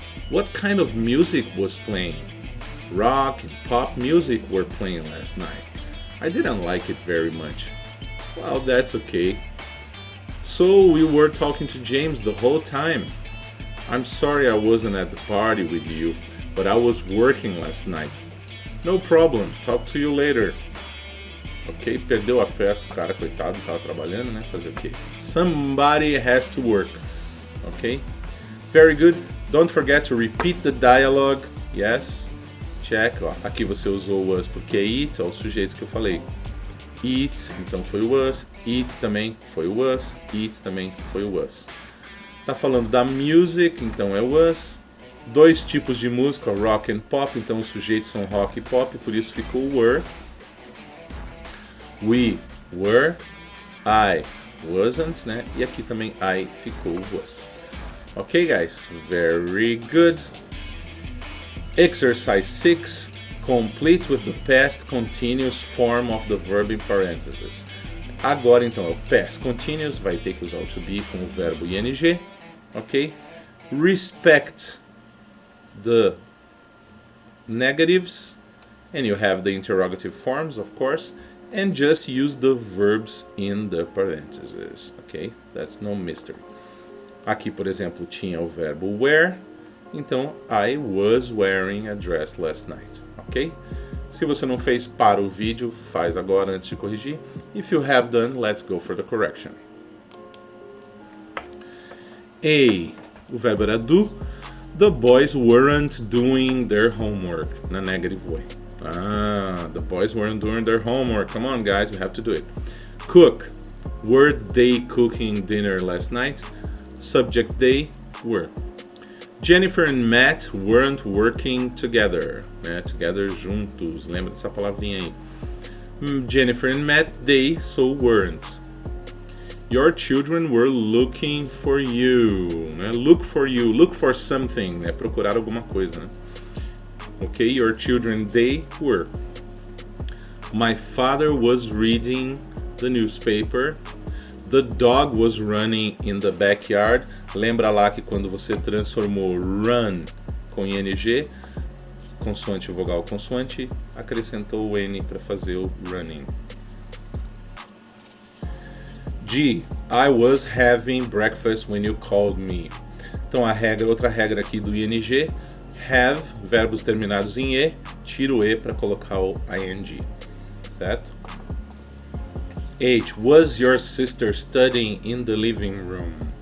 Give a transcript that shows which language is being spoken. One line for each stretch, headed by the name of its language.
English: What kind of music was playing? Rock and pop music were playing last night. I didn't like it very much. Well, that's okay. So we were talking to James the whole time. I'm sorry I wasn't at the party with you, but I was working last night. No problem. Talk to you later.
Portuguese: Ok, perdeu a festa, o cara, coitado, tava trabalhando, né? Fazer o quê?
English: Somebody has to work. Ok? Very good. Don't forget to repeat the dialogue. Yes. Check.
Portuguese: Ó, aqui você usou o was porque it, ó, os sujeitos que eu falei. It, então foi o was. It também foi o was. It também foi o was. Tá falando da music, então é was. Dois tipos de música, rock and pop, então os sujeitos são rock e pop, por isso ficou were.
English: We were. I wasn't, né?
Portuguese: E aqui também I ficou was.
English: Ok, guys? Very good. Exercise 6. Complete with the past continuous form of the verb in parentheses.
Portuguese: Agora, então, é o past continuous, vai ter que usar o to be com o verbo ing.
English: Ok? Respect the negatives. And you have the interrogative forms, of course. And just use the verbs in the parentheses. Ok? That's no mystery.
Portuguese: Aqui, por exemplo, tinha o verbo wear.
English: Então, I was wearing a dress last night. Ok?
Portuguese: Se você não fez, para o vídeo, faz agora antes de corrigir.
English: If you have done, let's go for the correction. A.
Portuguese: O verbo era do.
English: The boys weren't doing their homework. Na negative way. The boys weren't doing their homework. Come on, guys, you have to do it. Cook. Were they cooking dinner last night? Subject they were. Jennifer and Matt weren't working together.
Portuguese: Né? Together, juntos. Lembra dessa palavrinha aí.
English: Jennifer and Matt, they, so weren't. Your children were looking for you. Né? Look for you. Look for something. Né?
Portuguese: Procurar alguma coisa.
English: Né? Ok, your children, they were. My father was reading the newspaper. The dog was running in the backyard.
Portuguese: Lembra lá que quando você transformou run com ing, consoante, vogal, consoante, acrescentou o n para fazer o running.
English: G. I was having breakfast when you called me.
Portuguese: Então a regra, outra regra aqui do ing, have, verbos terminados em e, tira o e para colocar o ing, certo?
English: H. Was your sister studying in the living room?